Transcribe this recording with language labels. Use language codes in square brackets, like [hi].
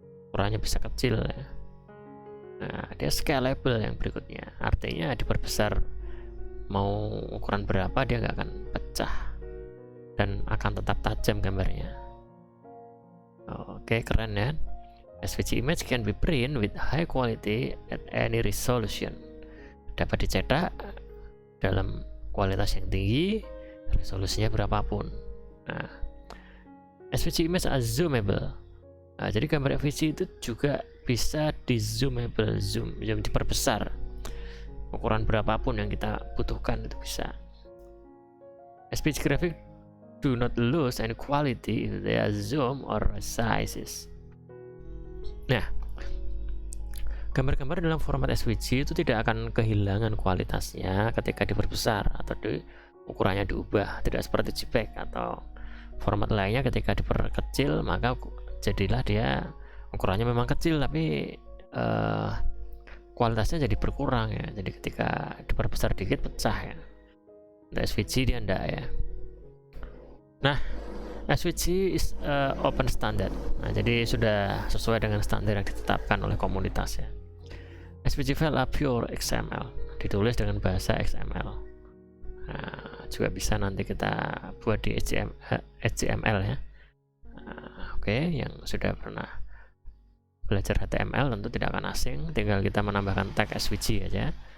[id] Ukurannya bisa kecil ya. Nah, dia scalable yang berikutnya, artinya diperbesar mau ukuran berapa dia nggak akan pecah dan akan tetap tajam gambarnya. Oke, keren ya. [en] SVG image can be print with high quality at any resolution. [id] Dapat dicetak dalam kualitas yang tinggi, resolusinya berapapun. [en] Nah, SVG image are zoomable. [id] Nah, jadi gambar SVG itu juga bisa di zoomable, yang diperbesar. Ukuran berapapun yang kita butuhkan itu bisa. [en] SVG graphic do not lose any quality if they are zoom or sizes. [id] Nah, gambar-gambar dalam format SVG itu tidak akan kehilangan kualitasnya ketika diperbesar atau ukurannya diubah, tidak seperti JPEG atau format lainnya. Ketika diperkecil maka jadilah dia ukurannya memang kecil tapi kualitasnya jadi berkurang ya. Jadi ketika diperbesar dikit pecah ya. Untuk SVG dia enggak ya. [en] Nah, SVG is open standard. [id] Nah, jadi sudah sesuai dengan standar yang ditetapkan oleh komunitas ya. [en] SVG file are pure XML, [id] ditulis dengan bahasa XML. Nah, juga bisa nanti kita buat di HTML ya. Oke, yang sudah pernah belajar HTML tentu tidak akan asing, tinggal kita menambahkan tag SVG aja.